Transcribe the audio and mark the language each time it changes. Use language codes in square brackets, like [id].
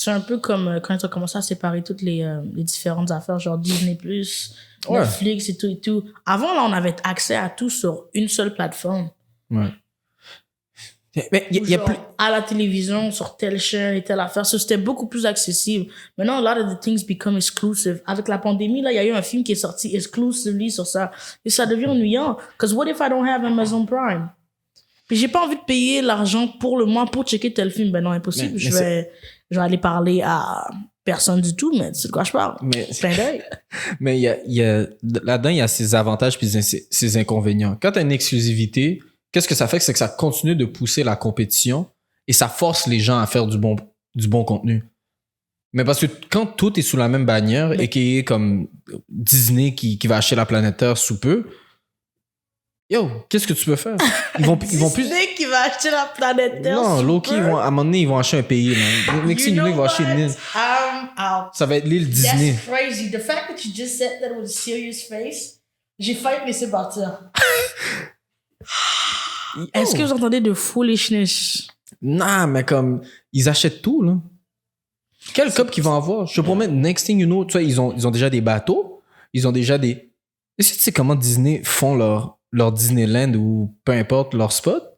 [fr] C'est un peu comme quand ils ont commencé à séparer toutes les différentes affaires, genre Disney+, Netflix et tout et tout. Avant, là, on avait accès à tout sur une seule plateforme. Ouais. Mais il y a plus... à la télévision, sur telle chaîne et telle affaire. So, c'était beaucoup plus accessible. Maintenant, [en] a lot of the things become exclusive. [fr] Avec la pandémie, là, il y a eu un film qui est sorti exclusively sur ça. Et ça devient ennuyant. [en] Because what if I don't have Amazon Prime? [fr] Puis j'ai pas envie de payer l'argent pour le mois pour checker tel film. Ben non, impossible. Je vais aller parler à personne du tout, mais c'est de quoi je parle. Plein d'œil. Mais là-dedans, il y a ses avantages puis ses inconvénients. Quand tu as une exclusivité, qu'est-ce que ça fait? C'est que ça continue de pousser la compétition et ça force les gens à faire du bon contenu. Mais parce que quand tout est sous la même bannière et qu'il y a comme Disney qui va acheter la planète Terre sous peu, yo, qu'est-ce que tu peux faire? Ils vont plus... Disney qui va acheter la planète Terre. Non, Loki, à un moment donné, ils vont acheter un pays. [en] Next thing you know, [fr] ils vont acheter une île. Ça va être l'île Disney. [en] That's crazy. The fact that you just said that with a serious face, [fr] j'ai failli te laisser partir. Est-ce que vous entendez de foolishness? Non, mais comme, ils achètent tout, là. Quel cop qu'ils vont avoir? Je te promets, [en] next thing you know, [fr] tu vois, ils ont déjà des bateaux, ils ont déjà des... Est-ce que tu sais comment Disney font leur Disneyland ou peu importe leur spot?